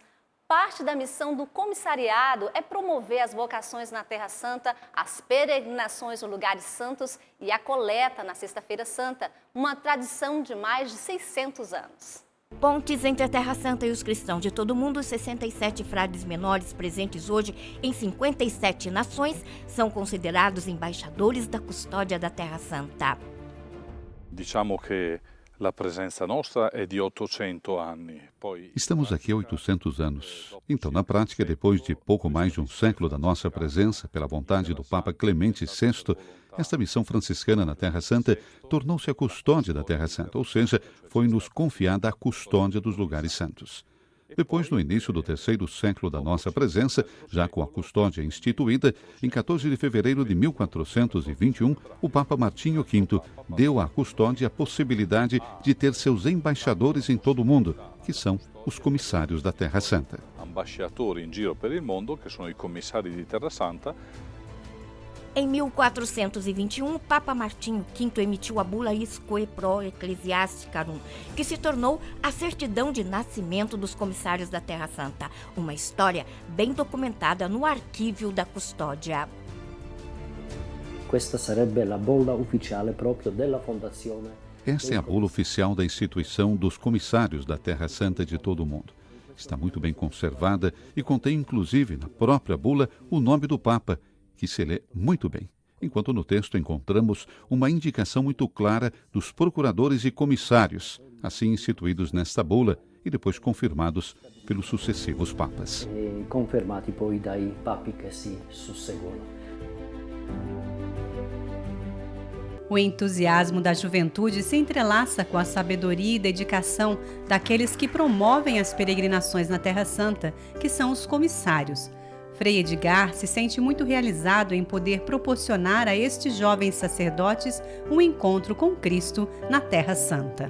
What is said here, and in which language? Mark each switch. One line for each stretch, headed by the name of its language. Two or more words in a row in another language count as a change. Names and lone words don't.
Portuguese: Parte da missão do comissariado é promover as vocações na Terra Santa, as peregrinações nos lugares santos e a coleta na Sexta-feira Santa, uma tradição de mais de 600 anos. Pontes entre a Terra Santa e os cristãos de todo o mundo, 67 frades menores presentes hoje em 57 nações são considerados embaixadores da custódia da Terra Santa.
Italian: Diciamo che la presenza nostra è di 800 anni.
Portuguese: Estamos aqui há 800 anos. Então, na prática, depois de pouco mais de um século da nossa presença, pela vontade do Papa Clemente VI, esta missão franciscana na Terra Santa tornou-se a custódia da Terra Santa, ou seja, foi-nos confiada a custódia dos lugares santos. Depois, no início do 3º século da nossa presença, já com a custódia instituída, em 14 de fevereiro de 1421, o Papa Martinho V deu à custódia a possibilidade de ter seus embaixadores em todo o mundo, que são os comissários da Terra Santa.
Italian: Ambasciatori in giro per il mondo, che sono i commissari di Terra Santa.
Portuguese: Em 1421, o Papa Martinho V emitiu a bula Isque Pro Ecclesiasticarum, que se tornou a certidão de nascimento dos comissários da Terra Santa, uma história bem documentada no arquívio da custódia.
Italian: Questa sarebbe la bolla ufficiale proprio della fondazione.
Portuguese: Essa é a bula oficial da instituição dos comissários da Terra Santa de todo o mundo. Está muito bem conservada e contém, inclusive, na própria bula, o nome do Papa, que se lê muito bem, enquanto no texto encontramos uma indicação muito clara dos procuradores e comissários, assim instituídos nesta bula e depois confirmados pelos sucessivos papas.
Italian: E confermati poi dai papi che si susseguono.
Portuguese: O entusiasmo da juventude se entrelaça com a sabedoria e dedicação daqueles que promovem as peregrinações na Terra Santa, que são os comissários. Frei Edgar se sente muito realizado em poder proporcionar a estes jovens sacerdotes um encontro com Cristo na Terra Santa.